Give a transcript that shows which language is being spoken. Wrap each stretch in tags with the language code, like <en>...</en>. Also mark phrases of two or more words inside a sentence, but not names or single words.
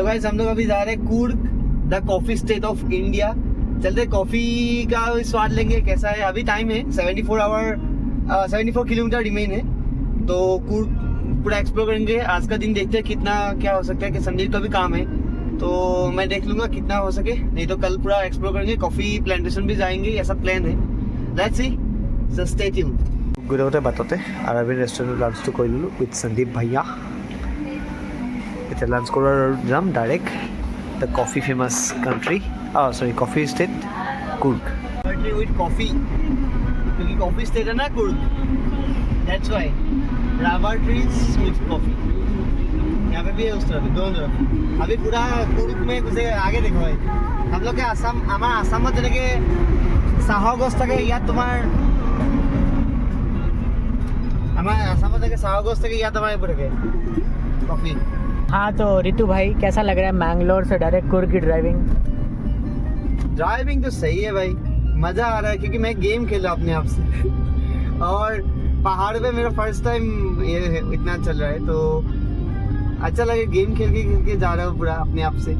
<hi>guys हम लोग अभी जा रहे हैं कूर्ग</hi> <en>the coffee state of India</en> <hi>चलते कॉफी का स्वाद लेंगे कैसा है अभी टाइम है 74 किलोमीटर रिमेन है तो कूर्ग पूरा एक्सप्लोर करेंगे आज का दिन देखते हैं कितना क्या हो सकता है कि संदीप का भी काम है तो मैं देख लूँगा कितना हो सके, नहीं तो कल पूरा एक्सप्लोर करेंगे,</hi> <en>coffee plantation</en> <hi>भी जाएंगे, ऐसा प्लान है।</hi> <en>Let's see, so stay tuned.</en> <as>গোটেই বাটতে আৰবিন ৰেষ্টুৰেণ্টত লাঞ্চটো কৰি ল'লোঁ উইথ সন্দীপ ভাইয়া। এতিয়া লাঞ্চ কৰাৰ যাম ডাইৰেক্ট</as> <en>the coffee famous country, coffee state</en> <as>কুৰ্গ।</as> <en>with coffee,</en> <hi>क्योंकि कॉफी स्टेट है ना कुर्ग,</hi> <en>that's why rubber trees with coffee.</en> <hi>यहाँ पे भी है उस तरफ, दोनों तरफ। अभी पूरा कुर्ग में घुसे आगे देखो भाई, हम लोग के आसाम, हमारा आसाम में</hi> <as>যেনেকে চাহৰ গছ থাকে, ইয়াত তোমাৰ আমাৰ আসামত থাকে চাহৰ গছ থাকে, ইয়াত আমাৰ এইবোৰ থাকে কফি।</as> <hi>हाँ तो रितु भाई कैसा लग रहा है मैंगलोर से डायरेक्ट कुर्ग की ड्राइविंग? ड्राइविंग तो सही है भाई, मज़ा आ रहा है क्योंकि मैं गेम खेला अपने आप से और पहाड़ पे मेरा</hi> <en>first time</en> <hi>ये इतना चल रहा है, तो अच्छा लगे गेम खेल के जा रहा हूँ पूरा अपने आप से।</hi>